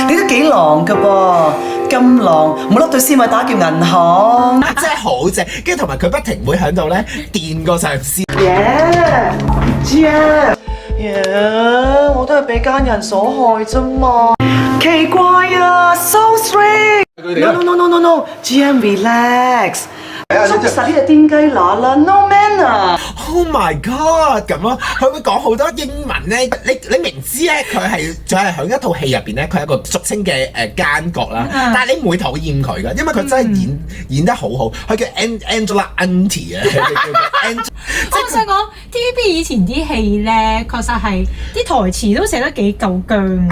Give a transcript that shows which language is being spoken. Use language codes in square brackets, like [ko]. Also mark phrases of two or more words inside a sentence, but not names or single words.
[yue] 你都幾狼㗎噃，咁狼冇笠對絲襪打劫銀行，真係好正。跟住同埋佢不停會喺度咧電個上司。我都係俾奸人所害啫嘛。奇怪啊 ， [en] so strange。 No，GM relax。 [yue] 捉實呢隻癲雞乸啦 ， [en] no manner。 Oh my God [yue] 咁咯，佢會講好多英文咧。你明知咧佢係就係喺一套戲入邊咧，佢係一個俗稱嘅奸角啦。但係你唔會討厭佢噶，因為佢真係演得好好。佢叫 Angela Auntie 啊。我想講 TVB 以前啲戲咧，確實係啲台詞都寫得幾夠薑。